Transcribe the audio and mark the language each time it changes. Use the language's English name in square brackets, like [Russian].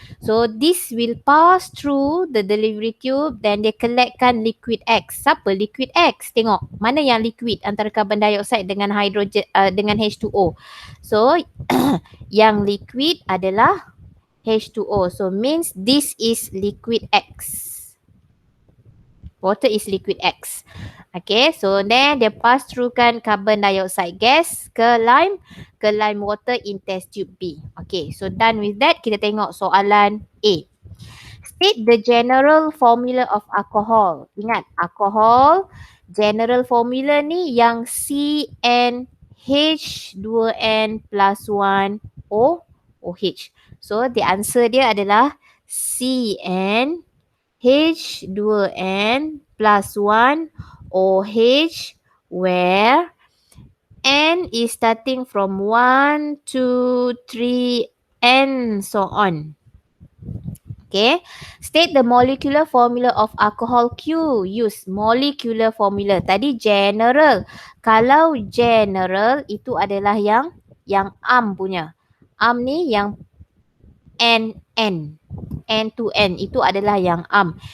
[English] So this will pass through the delivery tube, then [Malay] dia collectkan [English] liquid X. [Malay] Siapa liquid X? Tengok mana yang liquid antara carbon dioxide dengan hydrogen dengan H2O. So yang liquid adalah H2O. [English] So means this is liquid X. Water is liquid X. Okay, so then dia pass through kan carbon dioxide gas ke lime water in test tube B. Okay, so done with that, [Malay] kita tengok soalan A. [English] State the general formula of alcohol. [Malay] Ingat, alcohol general formula ni yang CnH2n plus 1 OH. [English] So the answer [Malay] dia adalah [English] Cn H2n plus 1 OH, where N is starting from 1, 2, 3 and so on. Okay, state the molecular formula of alcohol Q. Use molecular formula. [Malay] Tadi general. Kalau general itu adalah yang am punya. Am ni yang N to N itu adalah yang am.